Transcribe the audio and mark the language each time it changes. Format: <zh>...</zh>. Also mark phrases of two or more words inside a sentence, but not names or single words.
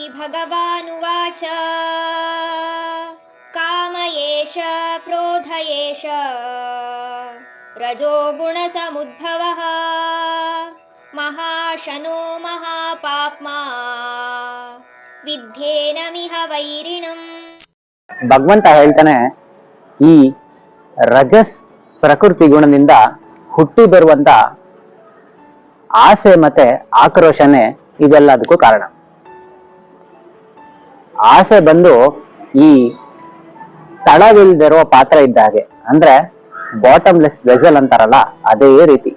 <sa>भगवानुवाच काम एष क्रोध एष रजोगुणसमुद्भवः महाशनो महापाप्मा ವಿದ್ಯೇನಮಿಹ ವೈರಿಣಂ.</sa> <kn>ಭಗವಂತ ಹೇಳ್ತಾನೆ, ಈ ರಜಸ್ ಪ್ರಕೃತಿ ಗುಣದಿಂದ ಹುಟ್ಟಿ ಬರುವಂತ ಆಸೆ ಮತ್ತೆ ಆಕ್ರೋಶನೇ ಇದೆಲ್ಲದಕ್ಕೂ ಕಾರಣ. ಆಸೆ ಬಂದು ಈ ತಳವಿಲ್ದಿರೋ ಪಾತ್ರ ಇದ್ದ ಹಾಗೆ, ಅಂದ್ರೆ</kn> <en>bottomless vessel</en> <kn>ಅಂತಾರಲ್ಲ, ಅದೇ ರೀತಿ.</kn>